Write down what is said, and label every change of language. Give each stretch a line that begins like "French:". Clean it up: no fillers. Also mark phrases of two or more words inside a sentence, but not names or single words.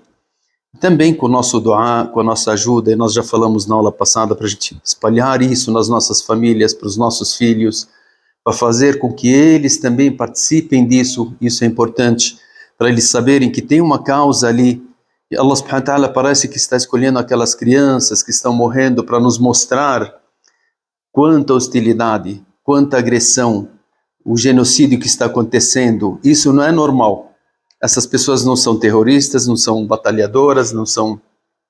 Portuguese: Também com o nosso du'a, com a nossa ajuda, e nós já falamos na aula passada, para a gente espalhar isso nas nossas famílias, para os nossos filhos, para fazer com que eles também participem disso. Isso é importante, para eles saberem que tem uma causa ali. E
Arabic: الله سبحانه وتعالى
Portuguese: parece que está escolhendo aquelas crianças que estão morrendo para nos mostrar quanta hostilidade, quanta agressão, o genocídio que está acontecendo. Isso não é normal. Essas pessoas não são terroristas, não são batalhadoras, não são...